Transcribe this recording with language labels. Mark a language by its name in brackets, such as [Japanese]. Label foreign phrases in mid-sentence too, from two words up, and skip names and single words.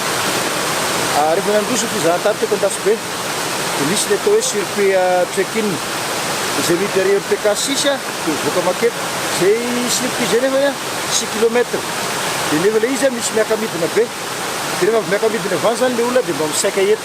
[Malagasy] Rehefa nandroso fizahan-tany teko andafy be dia misy le atao hoe circuit check-in izay misy derrière PK6 dia mivoaka maketo zay slip zay nefa 6 km dia nefa le izy misy miakamidina be dia rehefa miakamidina avany zany le olona dia mba misaika eto.